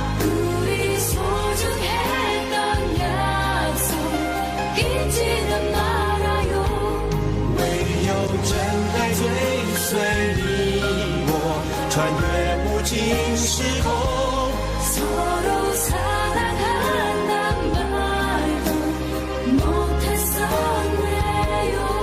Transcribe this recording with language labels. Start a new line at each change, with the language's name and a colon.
Korean: 우리 소중했던 약속 잊지는 말아요.
Chinese: 唯有真爱追随你我，穿越无尽时空。
Korean: 서로 사랑한단 말도 못했었네요.